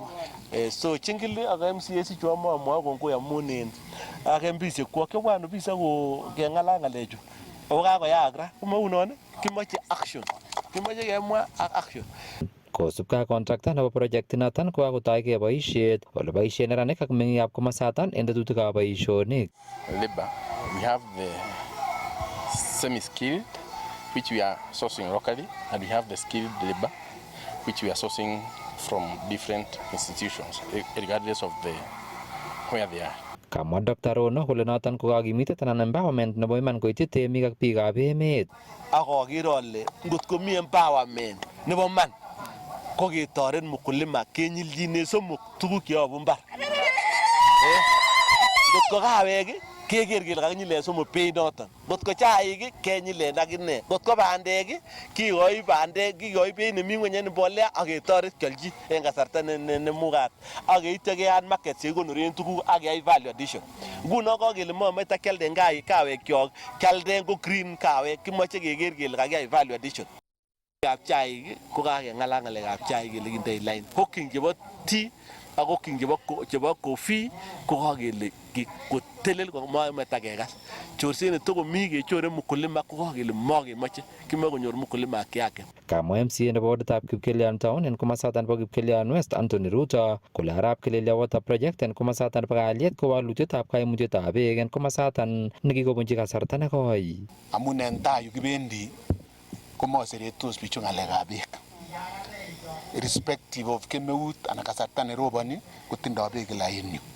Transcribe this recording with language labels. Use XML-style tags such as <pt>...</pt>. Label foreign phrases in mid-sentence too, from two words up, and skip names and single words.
<kln>So chingili ak MCAC chu amwa kongoi amun ak MPs kwok chebwanu bisa ko keng'alal ng'alechu. Ako kakoyaak ra komaunon kimoche action. Kimoche kemwa ak action. Kosubkei ak contractor nebo project inoton ko kakotoige boisiet ole boisien neranik ak meng'ikab komosaton en tetutikab boisionik.</kln> <en>Labor, we have the semi-skilled which we are sourcing locally and we have the skilled labor which we are sourcing from different institutions regardless of where they are.</en> <kln>Kamwa Dr. Rono kole noton ko kakimitet anan empowerment nebo iman koityi temik ak biikab emet. Akokere ale ngot komi empowerment nebo man ko ketoret mkulima kenyiljine somok tuguk cheyobu mbar. Ngot ko kawek keker kele kakinyilen somok beit noton. Ngot ko chaik kenyilen akine. Ngot ko bandek kikoi beit nemi ngweny en mbolea ak ketoret kiolchi en kasarta nemugat. Ak yeityo keyat market chekikonoren tuguk ak keyai</kln> <en>value addition.</en> <kln>Nguno kakele momoche kialden kawek kyok, kialden ko green kawek kimoche keker kele kakiyai</kln> <en>value addition.</en> <kln>Ng'alekab chaik ko kakeng'alal ng'alekab chaik kele kindoi line. Hawking chebo tea ak hawking chebo coffee ko kakele kotelel komomoche kekas. Chorset netokomi kechore mkulima ko kakele mokemoche kimoe konyor mkulima</kln> <sw>haki yake.</sw> <kln>Kamwa MCA nebo woditab Kipkelion Town en komosaton nebo Kipkelion West Anthony Ruto kole Arap Kelelyo water project en komosaton nebo kalyet ko walutietab kaimutietab beek en komosaton nekikobunchi kasarta nekoi. Amun en tai yu kibendi komoseretos bichu ng'alekab beek.</kln> <en>Irrespective of</en> <kln>kemeut anan kasarta neroboni kotindoi beek kila en yu.</kln>